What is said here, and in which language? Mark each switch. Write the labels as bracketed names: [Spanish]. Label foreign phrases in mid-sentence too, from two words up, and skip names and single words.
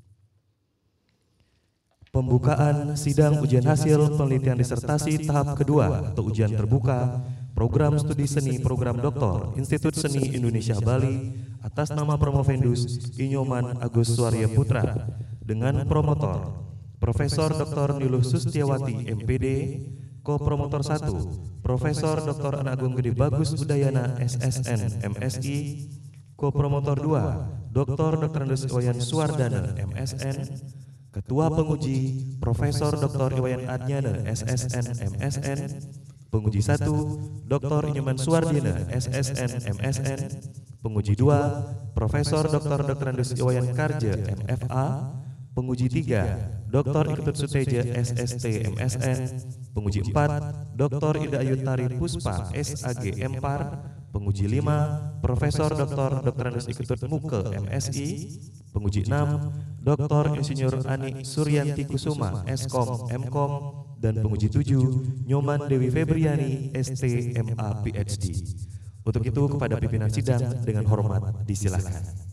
[Indonesian] Pembukaan sidang ujian hasil penelitian disertasi tahap kedua atau ujian terbuka program studi seni program doktor Institut Seni Indonesia Bali atas nama Promovendus Inyoman Agus Suaryo Putra dengan promotor Profesor Dr. Niluh Sustiawati MPD, Ko-Promotor 1 Profesor Dr. Anagung Gede Bagus Udayana SSN MSI, Ko-Promotor 2 Dr. Andes Iwayan Suwardana MSN, Ketua Penguji Profesor Dr. Iwayan Adnyana SSN MSN, Penguji 1 Dr. Inyoman Suwardina SSN MSN, Penguji 2 Profesor Dr. Andes Iwayan Karja MFA, Penguji 3 Dr. Iketut Suteja SST MSN, Penguji 4 Dr. Ida Ayutari Puspa SAG MPAR, Penguji 5 Profesor Dr. Andes Iketut Muke MSI, Penguji 6 Dr. Insinyur Ani Suryanti Kusuma Eskom Mkom, dan penguji 7 Nyoman Dewi Febriani, STMA PhD. Untuk itu kepada pimpinan sidang dengan hormat disilakan.